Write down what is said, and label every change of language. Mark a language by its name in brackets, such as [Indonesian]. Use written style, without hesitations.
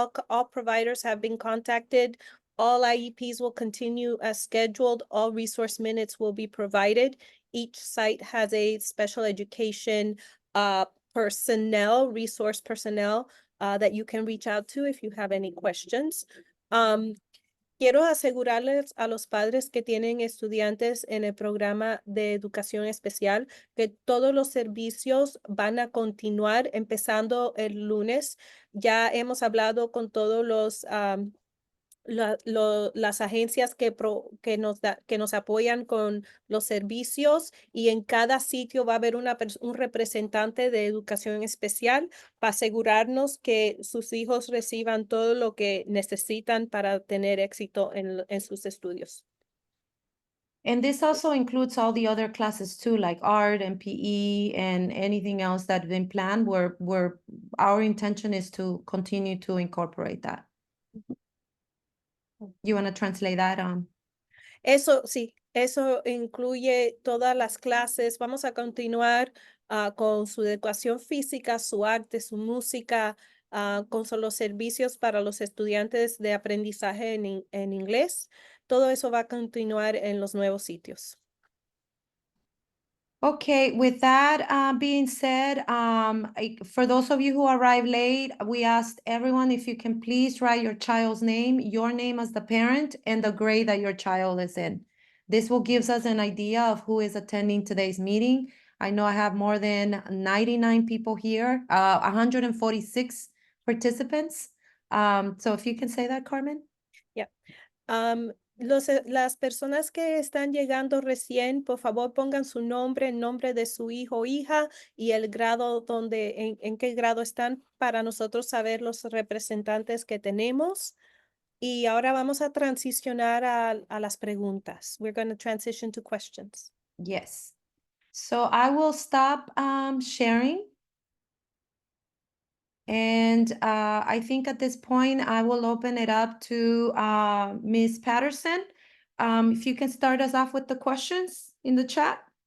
[English] All providers have been contacted. All IEPs will continue as scheduled. All resource minutes will be provided. Each site has a special education resource personnel that you can reach out to if you have any questions. [Spanish] Quiero asegurarles a los padres que tienen estudiantes en el programa de educación especial que todos los servicios van a continuar empezando el lunes. Ya hemos hablado con todos las agencias que nos apoyan con los servicios y en cada sitio va a haber un representante de educación especial para asegurarnos que sus hijos reciban todo lo que necesitan para tener éxito en sus estudios. [English] And this also includes all the other classes too, like art and PE and anything else that's been planned, where our intention is to continue to incorporate that. You want to translate that? [Spanish] Eso sí, eso incluye todas las clases. Vamos a continuar con su educación física, su arte, su música, con los servicios para los estudiantes de aprendizaje en inglés. Todo eso va a continuar en los nuevos sitios. [English] Okay, with that being said, for those of you who arrived late, we asked everyone if you can please write your child's name, your name as the parent, and the grade that your child is in. This will give us an idea of who is attending today's meeting. I know I have more than 99 people here, 146 participants. So if you can say that, Carmen. [Spanish] Las personas que están llegando recién, por favor pongan su nombre, el nombre de su hijo o hija y el grado en qué grado están para nosotros saber los representantes que tenemos. Y ahora vamos a transicionar a las preguntas. [English] We're going to transition to questions. Yes. So I will stop sharing. And I think at this point, I will open it up to Ms. Patterson. If you can start us off with the questions in the chat.